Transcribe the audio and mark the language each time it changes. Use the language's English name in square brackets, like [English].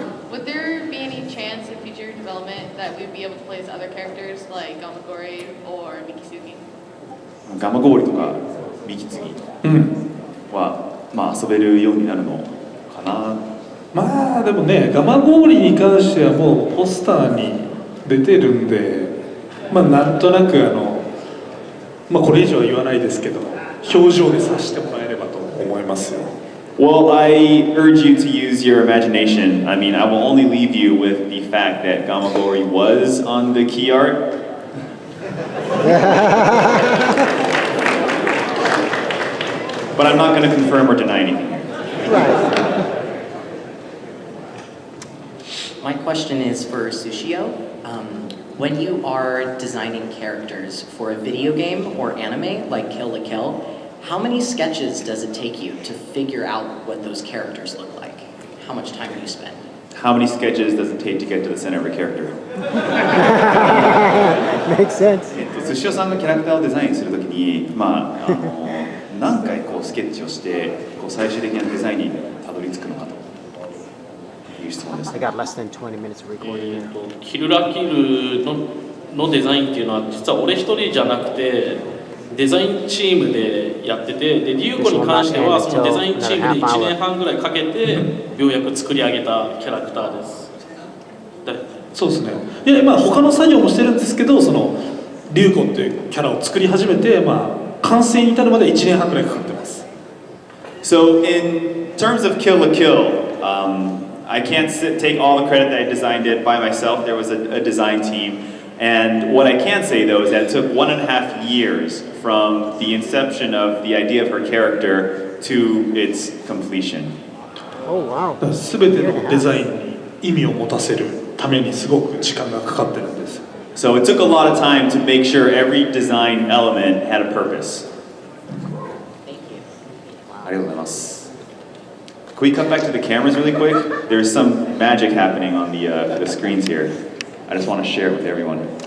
[English] Would there be any chance in future development that we'd be able to play as other characters like Gamagori or Mikisugi? [Japanese] ガマゴーリとかミキツギは、まあ遊べるようになるのかな。まあでもね、ガマゴーリに関してはもうポスターに出てるんで、まあなんとなくまあこれ以上は言わないですけど、表情で察してもらえればと思いますよ。 [English] Well, I urge you to use your imagination. I mean, I will only leave you with the fact that Gamagori was on the key art. But I'm not going to confirm or deny anything. My question is for Sushio. When you are designing characters for a video game or anime like Kill la Kill, how many sketches does it take you to figure out what those characters look like? How much time do you spend? How many sketches does it take to get to the center of a character? Makes sense. [Japanese] 寿司さんがキャラクターをデザインするときに、まあ何回こうスケッチをしてこう最終的なデザインにたどり着くのかという質問です。 [English] I got less than 20 minutes of recording. [Japanese] キルラキルのデザインっていうのは実は俺一人じゃなくて。デザインチームでやってて、でリュウコに関してはそのデザインチームで1年半ぐらいかけてようやく作り上げたキャラクターです。そうですね。いやまあ他の作業もしてるんですけど、そのリュウコっていうキャラを作り始めて、まあ完成に至るまで1年半ぐらいかかってます。 [English] So in terms of Kill la Kill, I can't take all the credit that I designed it by myself. There was a design team. And what I can say though is that it took 1.5 years from the inception of the idea of her character to its completion. Oh wow. [Japanese] 全てのデザインに意味を持たせるためにすごく時間がかかってるんです。 [English] So it took a lot of time to make sure every design element had a purpose. [Japanese] ありがとうございます。 [English] we cut back to the cameras really quick? There's some magic happening on the screens here. I just want to share it with everyone.